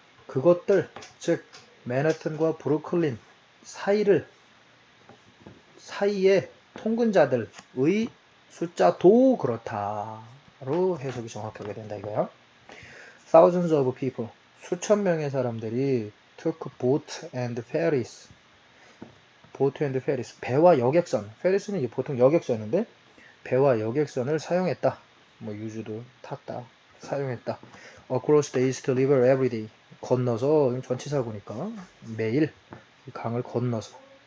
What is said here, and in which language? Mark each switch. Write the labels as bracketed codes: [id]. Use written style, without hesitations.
[ko] 그것들 즉 맨해튼과 브루클린 사이의 통근자들의 숫자도 그렇다로 해석이 정확하게 된다 이거야. [en] Thousands of people [ko] 수천 명의 사람들이 [en] took boat and ferries [ko] 배와 여객선 ferries는 이제 보통 여객선인데 배와 여객선을 사용했다. 뭐 유주도 탔다. 사용했다. [en] Across the East River every day. [ko] 건너서 전치사구니까 매일 강을 건너서.